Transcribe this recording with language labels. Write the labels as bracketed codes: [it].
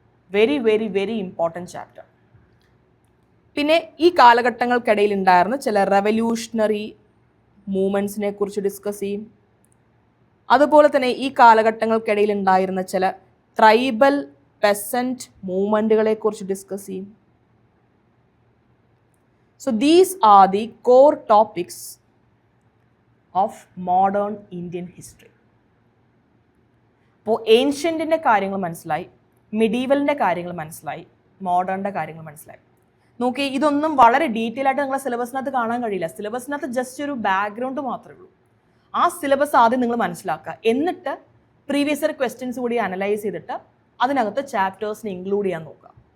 [ml] Very very very important chapter. പിന്നെ ഈ കാലഘട്ടങ്ങൾക്കിടയിൽ ഉണ്ടായിരുന്ന ചില റെവല്യൂഷണറി മൂവ്മെൻറ്റ്സിനെ കുറിച്ച് ഡിസ്കസ് ചെയ്യും. അതുപോലെ തന്നെ ഈ കാലഘട്ടങ്ങൾക്കിടയിൽ ഉണ്ടായിരുന്ന ചില ട്രൈബൽ പെസൻറ്റ് മൂവ്മെൻറ്റുകളെ കുറിച്ച് ഡിസ്കസ് ചെയ്യും. [en] So these are the core topics of modern Indian history. [ml] അപ്പോൾ ഏൻഷ്യൻറ്റിൻ്റെ കാര്യങ്ങൾ മനസ്സിലായി, മിഡീവലിൻ്റെ കാര്യങ്ങൾ മനസ്സിലായി, മോഡേണിൻ്റെ കാര്യങ്ങൾ മനസ്സിലായി. നോക്കി, ഇതൊന്നും വളരെ ഡീറ്റെയിൽ ആയിട്ട് നിങ്ങളെ സിലബസിനകത്ത് കാണാൻ കഴിയില്ല. സിലബസിനകത്ത് ജസ്റ്റ് ഒരു ബാക്ക്ഗ്രൗണ്ട് മാത്രമേ ഉള്ളൂ. ആ സിലബസ് ആദ്യം നിങ്ങൾ മനസ്സിലാക്കുക. എന്നിട്ട് പ്രീവിയസ് ഇയർ ക്വസ്റ്റ്യൻസ് കൂടി അനലൈസ് ചെയ്തിട്ട് അതിനകത്ത് ചാപ്റ്റേഴ്സിനെ ഇൻക്ലൂഡ് ചെയ്യാൻ നോക്കുക.